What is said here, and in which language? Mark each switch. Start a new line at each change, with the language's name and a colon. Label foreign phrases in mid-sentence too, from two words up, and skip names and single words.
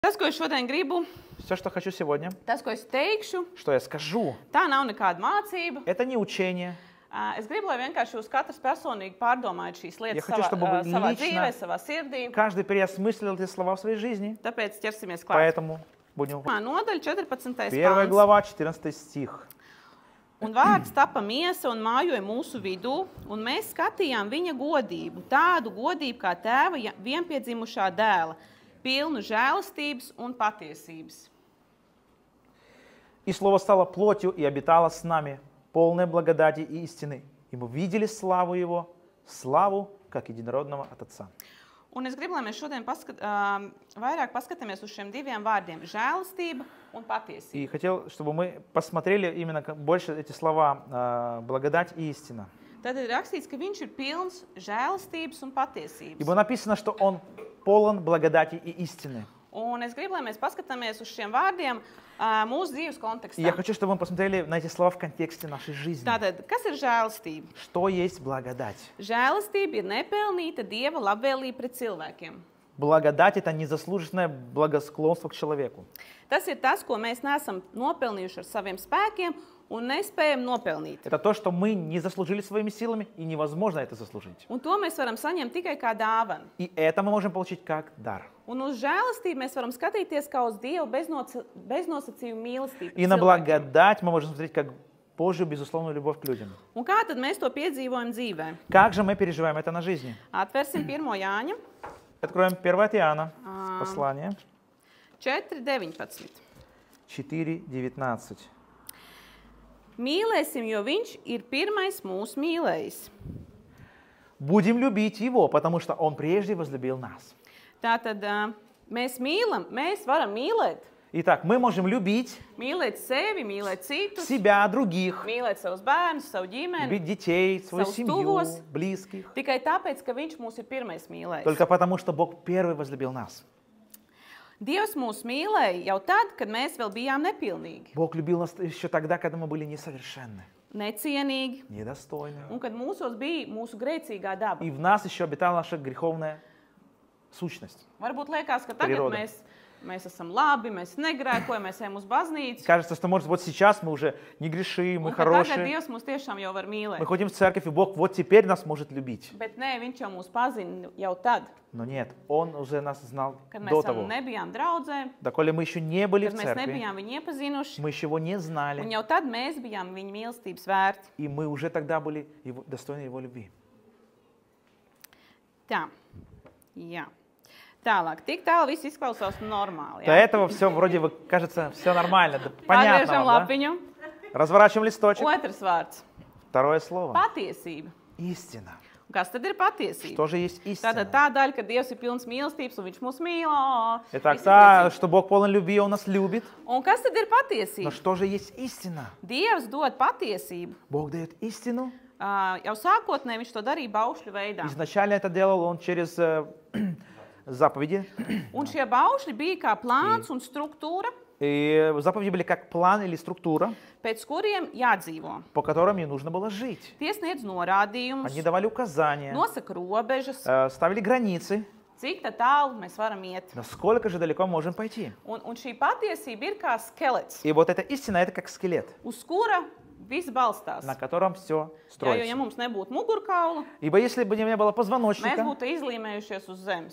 Latvian: Tas, ko es šodien gribu,
Russian: Все, что хочу сегодня,
Latvian: tas, ko es teikšu,
Russian: что я скажу,
Latvian: tā nav nekāda mācība.
Russian: это не учение.
Latvian: Es gribu, lai vienkārši jūs katrs personīgi pārdomājat šīs
Russian: Я
Latvian: lietas
Russian: хочу, чтобы вы
Latvian: savā
Russian: лично,
Latvian: dzīvē, savā sirdī.
Russian: каждый переосмыслил эти слова в своей жизни.
Latvian: Tāpēc ķersimies klāt.
Russian: Поэтому будем...
Latvian: Nodaļa 14.
Russian: Первая
Latvian: pāns.
Russian: глава, 14 стих.
Latvian: Un vārds tapa miesa un mājoja mūsu vidū, un mēs skatījām viņa godību, tādu godību kā tēva vienpiedzimušā dēla, pilnu žēlastības un patiesības.
Russian: И слово стало плотью и обитало с нами, полное благодати и истины. И мы видели славу Его, славу, как единородного от Отца.
Latvian: Un es gribu, lai mēs šodien vairāk paskatāmies uz šiem diviem vārdiem – žēlastība un patiesība.
Russian: И хотел, чтобы мы посмотрели именно больше эти слова «благодать» и «истина».
Latvian: Tad ir rakstīts, ka viņš ir pilns žēlastības un patiesības.
Russian: Ибо написано, что Он полон благодати и истины.
Latvian: Un es gribu, lai mēs paskatāmies uz šiem vārdiem mūsu dzīves
Russian: И
Latvian: kontekstā.
Russian: я хочу, чтобы мы посмотрели на эти слова в контексте нашей жизни.
Latvian: Tātad, kas ir žēlastība?
Russian: Что есть благодать?
Latvian: Žēlastība ir nepelnīta Dieva labvēlība pret cilvēkiem.
Russian: Благодать – это незаслуженное благосклонство к человеку.
Latvian: Tas ir tas, ko mēs neesam nopelnījuši ar saviem spēkiem un nespējam nopelnīt.
Russian: Это то, что мы не заслужили своими силами, и невозможно это заслужить.
Latvian: Un to mēs varam saņemt tikai kā dāvanu.
Russian: И это мы можем получить как дар.
Latvian: Un uz žēlastību mēs varam skatīties kā uz Dievu beznosacījumu mīlestību.
Russian: И на благодать мы можем смотреть как Божью безусловную любовь к людям.
Latvian: Un kā tad mēs to piedzīvojam dzīvē?
Russian: Как же мы переживаем это на жизни?
Latvian: Atvērsim 1. Jāņa
Russian: Откроем 1 Иоанна, послание
Latvian: 4.19.
Russian: 4:19.
Latvian: Mīlēsim, jo viņš ir pirmais mūs mīlējis.
Russian: Будем любить Его, потому что Он прежде возлюбил нас.
Latvian: Tātad mēs mīlam, mēs varam mīlēt.
Russian: Итак, мы можем любить
Latvian: Mīlēt sevi, mīlēt citus,
Russian: себя, других,
Latvian: mīlēt savus bērnus, savu ģimeni.
Russian: любить детей, свою
Latvian: Savus
Russian: семью,
Latvian: tuvos.
Russian: близких.
Latvian: Tikai tāpēc, ka viņš mūs ir pirmais mīlējis.
Russian: Только потому, что Бог первый возлюбил нас.
Latvian: Dievs mūs mīlēja jau tad, kad mēs vēl bijām nepilnīgi,
Russian: Бог любил нас еще тогда, когда мы были несовершенны,
Latvian: necienīgi,
Russian: недостойны.
Latvian: un kad mūsos bija mūsu grēcīgā daba.
Russian: И в нас еще обитала наша греховная сущность.
Latvian: Varbūt liekas, ka tagad
Russian: Природа.
Latvian: mēs esam labi, mēs negrēkojam, mēs ejam uz baznīcu.
Russian: Кажется, что, может, вот сейчас мы уже не грешим, мы
Latvian: Un ka tagad
Russian: хорошие.
Latvian: Dievs mūs tiešām jau var mīlēt.
Russian: Мы ходим в церковь, и Бог вот теперь нас может любить.
Latvian: Bet nē, viņš jau mūs pazina jau tad,
Russian: Но нет, Он уже нас знал
Latvian: kad
Russian: до
Latvian: mēs
Russian: того.
Latvian: vēl nebijām draudzē,
Russian: Доколе мы еще не были
Latvian: kad
Russian: в
Latvian: mēs
Russian: церкви,
Latvian: nebijām viņu iepazinuši,
Russian: мы еще Его не
Latvian: un
Russian: знали,
Latvian: jau tad mēs bijām viņa mīlestības vērti.
Russian: и мы уже тогда были достойны Его любви.
Latvian: Tā, jā. Tālāk, tik tālu viss izklausās normāli.
Russian: До этого все вроде бы кажется, все нормально, да, понятно
Latvian: Pārvēršam
Russian: вам, да?
Latvian: lapiņu.
Russian: Разворачиваем листочек.
Latvian: Otrs vārds
Russian: Второе слово. -
Latvian: patiesība.
Russian: Истина.
Latvian: Un kas tad ir patiesība?
Russian: Что же есть истина?
Latvian: Tātad tā daļa, ka Dievs ir pilns mīlestības un viņš mūs mīl.
Russian: Итак,
Latvian: Visi
Russian: та,
Latvian: priecīgi.
Russian: что Бог полон любви, Он нас любит.
Latvian: Un kas tad ir
Russian: Но
Latvian: patiesība?
Russian: что же есть истина?
Latvian: Dievs dod patiesību.
Russian: Бог дает истину.
Latvian: Jau sākotnēji viņš to darīja baušļu veidā.
Russian: Изначально это делал Он через заповеди.
Latvian: Un šie baušļi bija kā plāns un struktūra,
Russian: И заповеди были как план или структура,
Latvian: pēc kuriem jādzīvo.
Russian: по которым мне нужно было жить.
Latvian: Tie sniedz norādījumus,
Russian: Они давали указания,
Latvian: nosaka robežas,
Russian: ставили границы,
Latvian: cik tālu mēs varam iet.
Russian: насколько же далеко мы можем пойти.
Latvian: Un šī patiesība ir kā skelets,
Russian: И вот эта истина, это как скелет,
Latvian: uz kura viss balstās.
Russian: на котором все
Latvian: Jo, ja
Russian: строится.
Latvian: mums nebūtu mugurkaula,
Russian: Ибо если бы не было
Latvian: mēs
Russian: позвоночника,
Latvian: būtu izlīmējušies uz zemes.